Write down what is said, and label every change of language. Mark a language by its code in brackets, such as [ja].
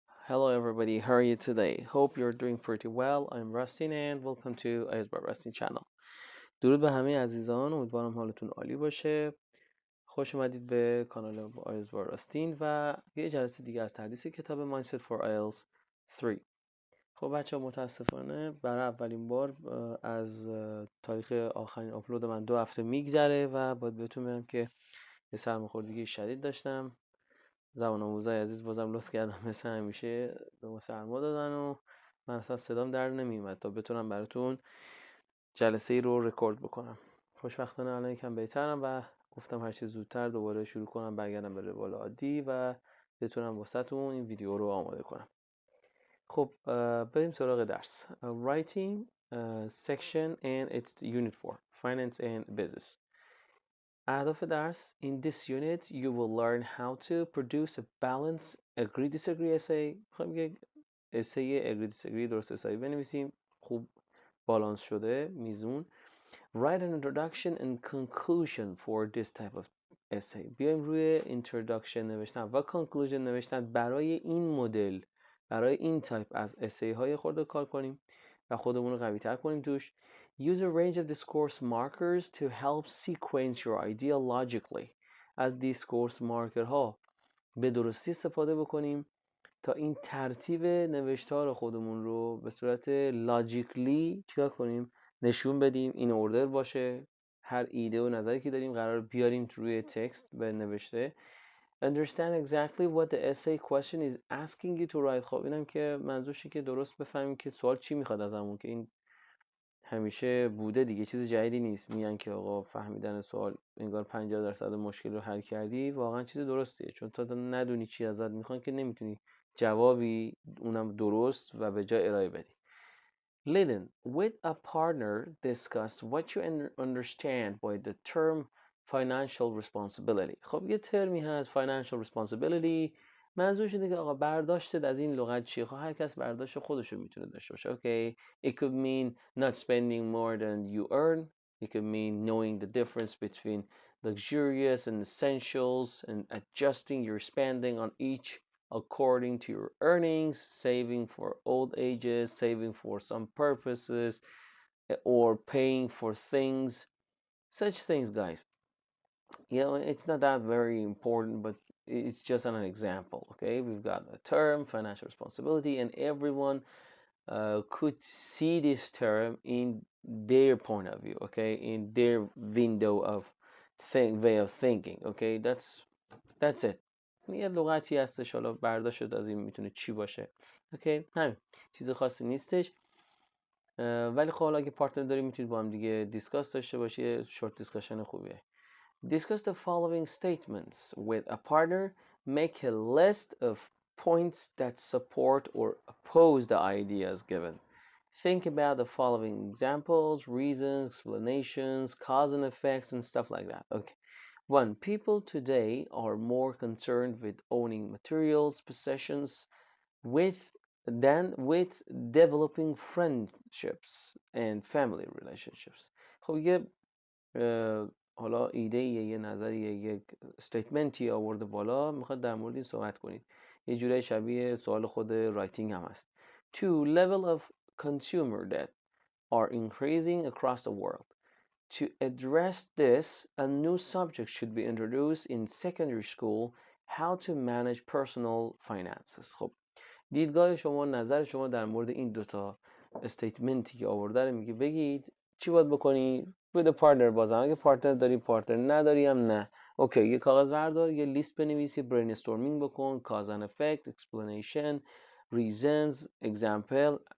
[en] Hello everybody, how are you today? Hope you're doing pretty well. I'm Rustin and welcome to IELTS by Rustin channel. [fa] درود به همه عزیزان، امیدوارم حالتون عالی باشه. خوش اومدید به کانال IELTS by Rustin و یه جلسه دیگه از تدریس کتاب Mindset for IELTS 3. خب بچه ها، متاسفانه برای اولین بار از تاریخ آخرین آپلود من 2 هفته میگذره و باید بهتون بگم که یه سرماخوردگی شدید داشتم. زبان آموزای عزیز بازم لطف کردن مثل همیشه به ما سرما دادن و من اصلا صدام در نمیومد تا بتونم براتون جلسه ای رو رکورد بکنم. خوشبختانه الان یکم بهترم و گفتم هر چه زودتر دوباره شروع کنم برگردم به روال عادی و بتونم واسهتون این ویدیو رو آماده کنم. خب بریم سراغ درس. [en] Writing section and its unit 4 Finance and Business. [fa] اهداف درس: [en] In this unit you will learn how to produce a balanced agree-disagree essay. [fa] میخوایم یک essay agree disagree درست حسابی بنویسیم، خوب بالانس شده، میزون. [en] Write an introduction and conclusion for this type of essay. [fa] بیایم روی introduction نوشتن و conclusion نوشتن برای این مدل، برای این تایپ از essay های خورده کار کنیم و خودمون رو قوی تر کنیم توش. [en] Use a range of discourse markers to help sequence your idea logically. [fa] از discourse marker ها به درستی استفاده بکنیم تا این ترتیب نوشتار خودمون رو به صورت لاجیکلی چیکار کنیم؟ نشون بدیم، این اوردر باشه. هر ایده و نظری که داریم قرار بیاریم روی تکست به نوشته. [en] Understand exactly what the essay question is asking you to write. [fa] خب اینم که منظورشه که درست بفهمیم که سوال چی میخواد ازمون، که این همیشه بوده دیگه، چیز جدیدی نیست. میگن که آقا فهمیدن سوال انگار 50% مشکل رو حل کردی. واقعا چیز درستیه، چون تا ندونی چی ازت میخوان که نمیتونی جوابی اونم درست و به جای ارائه بدی. [en] Listen, with a partner discuss what you understand by the term financial responsibility. [fa] خب یه ترمی هست financial responsibility، منظورش اینه که آقا برداشتت از این لغت چیه؟ خب هر کس برداشت خودشو میتونه داشته باشه. [en] Okay, it could mean not spending more than you earn. It could mean knowing the difference between luxurious and essentials and adjusting your spending on each according to your earnings, saving for old ages, saving for some purposes, or paying for things. Such things, guys. You know, it's not that very important, but it's just an example. Okay, we've got a term, financial responsibility, and everyone could see this term in their point of view. Okay, in their window of way of thinking. Okay, that's it. [fa] یه لغتی هستش، حالا برداشت شد از این میتونه چی باشه. اوکی، همین، چیز خاصی نیستش. ولی خب حالا اگه پارتنر داری میتونید با هم دیگه دیسکاس داشته باشی. شورت دیسکشن خوبیه. [en] Discuss the following statements with a partner. Make a list of points that support or oppose the ideas given. Think about the following examples, reasons, explanations, cause and effects, and stuff like that. Okay. 1. People today are more concerned with owning materials, possessions, than with developing friendships and family relationships. [fa] خب یه حالا ایده یه نظریه، یک استیتمنتی آورده بالا، میخواد در مورد این صحبت کنید. یه جورای شبیه سوال خود رایتینگ هم هست. [en] 2. Level of consumer debt are increasing across the world. To address this, a new subject should be introduced in secondary school, how to manage personal finances. [fa] خب دیدگاه شما، نظر شما در مورد این دوتا استیتمنتی که آورده رو میگه بگید چی باید بکنی؟ بده پارتنر. بازم اگه پارتنر داری، پارتنر نداری هم نه. اوکی، یه کاغذ بردار، یه لیست بنویسی، برین استورمینگ بکن، کاز اند افکت، اکسپلینیشن، ریزنز، اگزمپل.